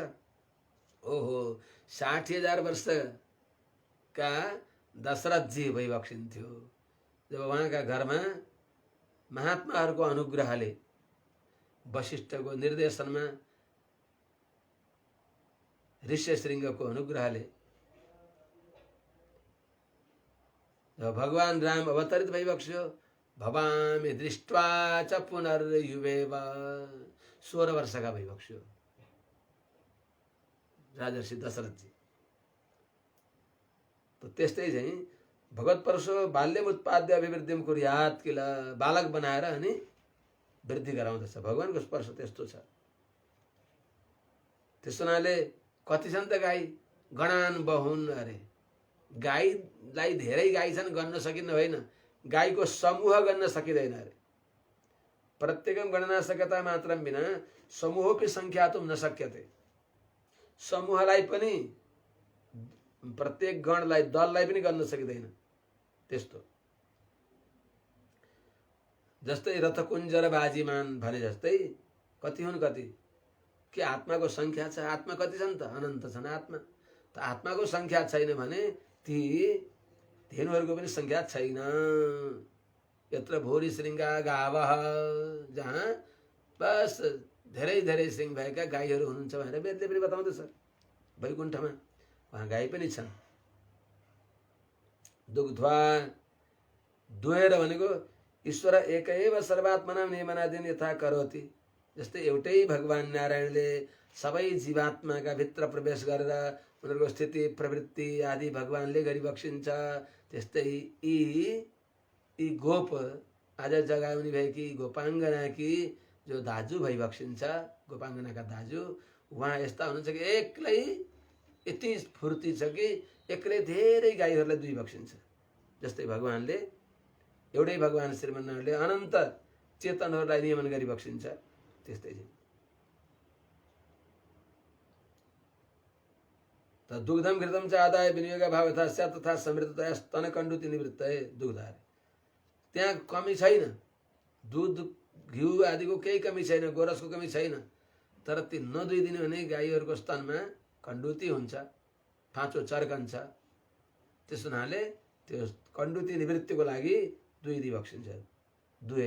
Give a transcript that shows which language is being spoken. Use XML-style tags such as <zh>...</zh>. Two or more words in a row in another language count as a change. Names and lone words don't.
<ne>ओहो, 60,000 वर्षका दशरथजी भइबक्सिन्थ्यो जब उहाँका घरमा महात्माहरूको अनुग्रहले, वशिष्ठको निर्देशनमा, ऋष्यशृङ्गको अनुग्रहले जब भगवान राम अवतरित भइबक्स्यो,</ne> <sa>भवामि दृष्ट्वा च पुनर्युवेव,</sa> <ne>16 वर्षका भइबक्स्यो राजर्षि दशरथजी। त त्यस्तै चाहिँ</ne> <sa>भगवत परशो बाल्यम उत्पाद्य अभिवृद्धिम कुर्यात्,</sa> <ne>किला बालक बनाएर अनि वृद्धि गराउँदछ। भगवानको स्पर्श त्यस्तो छ। त्यस हुनाले कति छन् त गाई?</ne> <sa>गणान बहुन।</sa> <ne>अरे गाईलाई धेरै गाई छन्, गन्न सकिन्न होइन, गाईको समूह गन्न सकिँदैन।</ne> <sa>अरे प्रत्येकम गणना शक्यता मात्रम बिना समूहको संख्या तुम न शक्यते।</sa> <ne>समूहलाई पनि, प्रत्येक गणलाई, दललाई पनि गर्न सकिँदैन। त्यस्तो जस्तै रथकुञ्ज र बाजीमान भने जस्तै कति हुन् कति? के आत्माको संख्या छ? आत्मा कति छन् त? अनन्त छन् आत्मा। त आत्माको संख्या छैन भने ती धेनुहरूको पनि संख्या छैन।</ne> <sa>यत्र भूरि श्रृङ्गा गावः,</sa> <ne>जहाँ बस धेरै धेरै श्रृङ्ग भएका गाईहरू हुनुहुन्छ भनेर वेदले पनि बताउँदछ। वैकुण्ठमा वहाँ गाई पनि छन्।</ne> <sa>दुग्ध्वा,</sa> <ne>दुहेर भनेको</ne> <sa>ईश्वर एकैव सर्वात्मनां नियमनादीन यथा करोति।</sa> <ne>जस्तै एउटै भगवान नारायणले सबै जीवात्माका भित्र प्रवेश गरेर उनीहरूको स्थिति प्रवृत्ति आदि भगवानले गरिबक्सिन्छ। त्यस्तै यी गोप आज जगाउने भएकी गोपाङ्गना कि जो दाजु भइबक्सिन्छ, गोपाङ्गनाका दाजु, उहाँ यस्ता हुनुहुन्छ कि एक्लै यति फुर्ती छ कि एक्लै धेरै गाईहरूलाई दुई बक्सिन्छ। जस्तै भगवानले, एउटै भगवान श्रीमन्नारायणले अनन्त चेतनहरूलाई नियमन गरी बक्सिन्छ। त्यस्तै चाहिँ त</ne> <sa>दुग्धम घृतम च आदाय विनियोग भाव यथा स्यात् तथा समृद्धतया स्तन कण्डुति निवृत्तये दुग्धार।</sa> <ne>त्यहाँ कमी छैन, दुध घिउ आदिको केही कमी छैन, गोरसको कमी छैन। तर ती नदुइदिने भने गाईहरूको स्तनमा कण्डुति हुन्छ, फाँचो चर्कन्छ। त्यस हुनाले त्यो कण्डुति निवृत्तिको लागि दुई बक्सिन्छ, दुहेर।</ne>